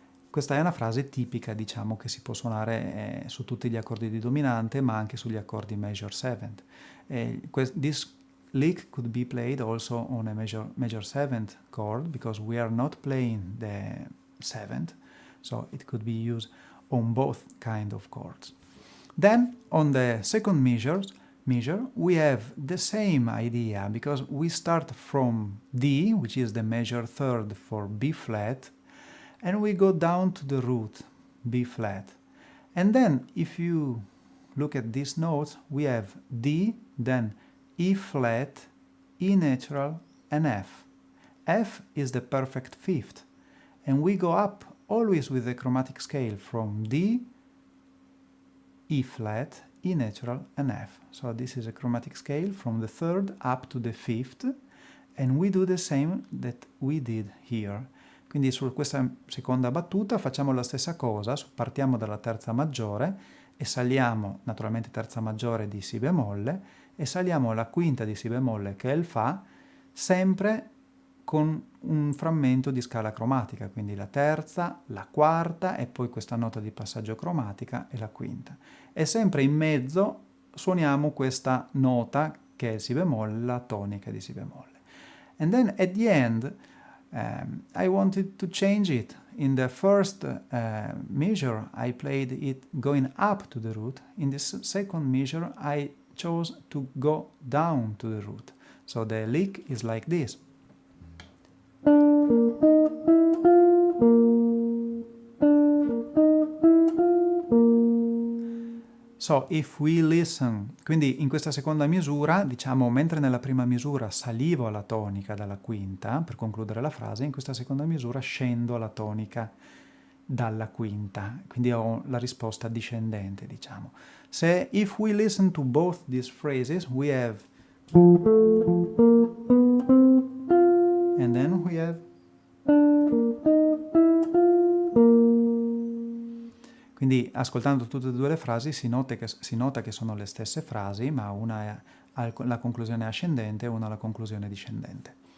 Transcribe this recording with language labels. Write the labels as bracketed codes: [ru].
[it] Questa è una frase tipica, diciamo, che si può suonare su tutti gli accordi di dominante, ma anche sugli accordi major seventh. [en] This lick could be played also on a major seventh chord, because we are not playing the seventh, so it could be used on both kind of chords. Then, on the second measure, we have the same idea, because we start from D, which is the major third for B flat, and we go down to the root, B flat. And then, if you look at these notes, we have D, then E flat, E natural, and F. F is the perfect fifth, and we go up always with the chromatic scale from D, E flat, E natural, and F. So this is a chromatic scale from the third up to the fifth, and we do the same that we did here. [it] Quindi su questa seconda battuta facciamo la stessa cosa, partiamo dalla terza maggiore e saliamo, naturalmente terza maggiore di Si bemolle, e saliamo alla quinta di Si bemolle che è il Fa, sempre con un frammento di scala cromatica, quindi la terza, la quarta e poi questa nota di passaggio cromatica e la quinta. E sempre in mezzo suoniamo questa nota che è il si bemolle, la tonica di si bemolle. [en] And then at the end I wanted to change it. In the first measure I played it going up to the root. In the second measure I chose to go down to the root. So the lick is like this. So if we listen, [it] quindi in questa seconda misura, diciamo, mentre nella prima misura salivo alla tonica dalla quinta per concludere la frase, in questa seconda misura scendo alla tonica dalla quinta, quindi ho la risposta discendente, diciamo. [en] Se if we listen to both these phrases, we have and then we have. [it] Quindi ascoltando tutte e due le frasi si nota che sono le stesse frasi, ma una ha la conclusione ascendente e una ha la conclusione discendente.